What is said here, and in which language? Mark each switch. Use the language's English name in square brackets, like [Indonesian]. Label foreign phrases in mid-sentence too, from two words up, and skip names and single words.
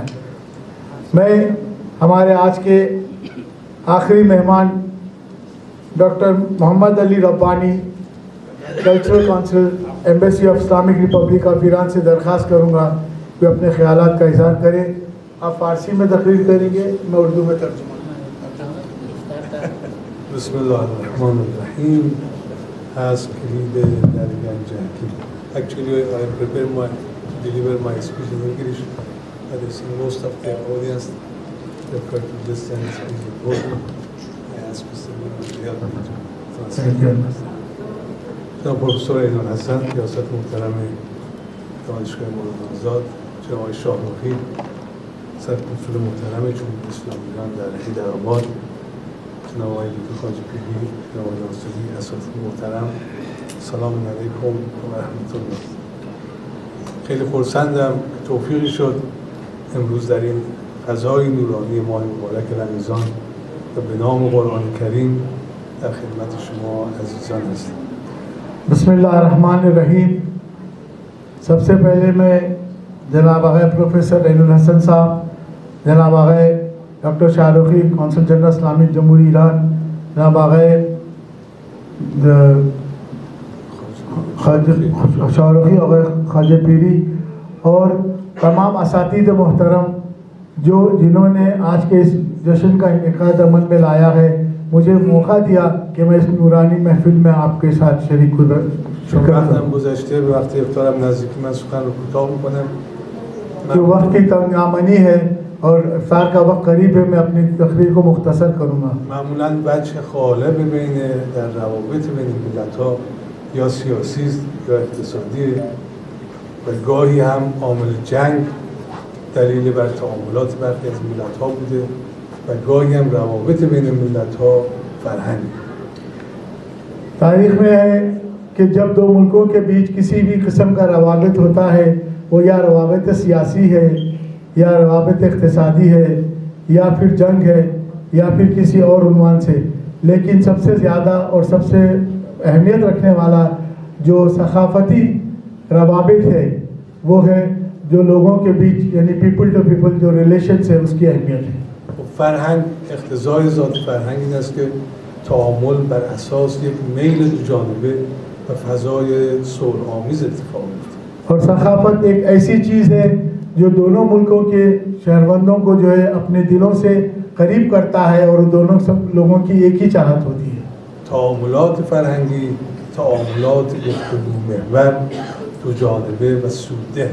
[Urdu] میں ہمارے آج کے آخری مہمان ڈاکٹر محمد علی ربانی، [English] Cultural Council, Embassy of Islamic Republic of Iran [Urdu] سے درخواست کروں گا کہ اپنے خیالات کا اظہار کریں۔ آپ فارسی میں تقریر کریں گے، میں اردو میں ترجمہ۔ [Arabic] بسم اللہ الرحمن الرحیم. As کلید درگان جاکی. [English] Actually, I prepared to deliver my speech in English, but I see most of the audience prefer to listen and speak in Urdu. I ask Mr. Mehmet to help me to translate. [Persian] جناب پروفسور عین الحسن، ریاست محترم دانشگاه مولانا آزاد، جناب شاهرخی، سرکنسول محترم جمهوری اسلامی ایران در حیدرآباد، جناب آقای دکتر خواجه پیری، جناب ناصری، اساتید محترم، سلام علیکم و رحمت الله. خیلی خرسندم که توفیقی شد امروز در این فضای نورانی ماه مبارک رمضان و به نام قرآن کریم در خدمت شما عزیزان هستم. [Arabic] بسم اللہ الرحمن الرحیم. [Urdu] سب سے پہلے میں جناب آقای پروفیسر عین الحسن صاحب، جناب آقای ڈاکٹر شاہرخی، [English] Consul General [Urdu] اسلامی جمہوری ایران، جناب آقای شاہرخی اور خواجہ پیری اور تمام اساتذہ محترم جنہوں نے آج کے اس جشن کا انعقاد عمل میں لایا ہے، مجھے موقع دیا کہ میں اس نورانی محفل میں آپ کے ساتھ شریک [Persian] وقتم گذشته به وقت افطارم نزدیک، من سخن رو کوتاه میکنم. [Urdu] جو وقت کی تنگ آمنی ہے اور افطار کا وقت قریب ہے، میں اپنی تقریر کو مختصر کروں گا. [Persian] معمولاً وجه غالب بین در روابط بین ملت‌ها یا سیاسی است یا اقتصادی و گاهی هم عامل جنگ دلیل بر تعاملات برخی از ملت‌ها بوده و گاهی هم روابط بین ملت‌ها فرهنگ. [Urdu] تاریخ میں ہے کہ جب دو ملکوں کے بیچ کسی بھی قسم کا روابط ہوتا ہے، وہ یا روابط سیاسی ہے یا روابط اقتصادی ہے یا پھر جنگ ہے یا پھر کسی اور عنوان سے، لیکن سب سے زیادہ اور سب سے اہمیت رکھنے والا جو ثقافتی روابط ہے وہ ہے جو لوگوں کے بیچ، یعنی [English] people to people [Urdu] جو ریلیشنز ہے، اس کی اہمیت ہے. [Persian] فرهنگ، اقتضای ذات فرهنگ این است که تعامل بر اساس یک میل دو جانبه و فضای صلح‌آمیز اتفاق میفته. [Urdu] اور ثقافت ایک ایسی چیز ہے جو دونوں ملکوں کے شہروندوں کو جو ہے اپنے دلوں سے قریب کرتا ہے اور دونوں سب لوگوں کی ایک ہی چاہت ہوتی ہے. [Persian] تعاملات فرهنگی تعاملات گفتگو محور دو جانبه و سوده.